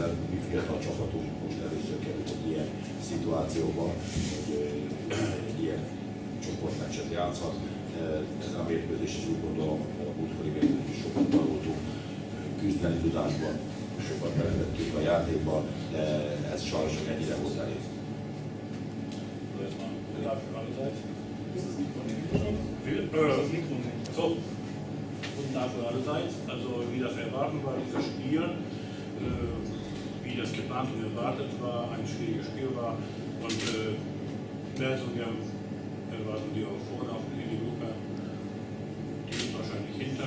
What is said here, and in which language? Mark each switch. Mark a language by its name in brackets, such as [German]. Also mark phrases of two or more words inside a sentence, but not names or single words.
[Hungarian] Mi fiatal csapatunk most először került egy ilyen szituációba, hogy egy ilyen csoportmeccset játszhat. Ezen a mérkőzés is úgy gondolom, a múltkori mérkőzés is sokat tanultunk, küzdeni tudásban, sokat belevettünk a játékba, de ez sajnos ennyire volt elég. [German] So, guten Tag für allerseits. Also wie das erwarten war, dieses Spiel, wie das geplant und erwartet war, ein schwieriges Spiel war. Und Melsungen erwarten die auch vorne auf in die Gruppe, die ist wahrscheinlich hinten.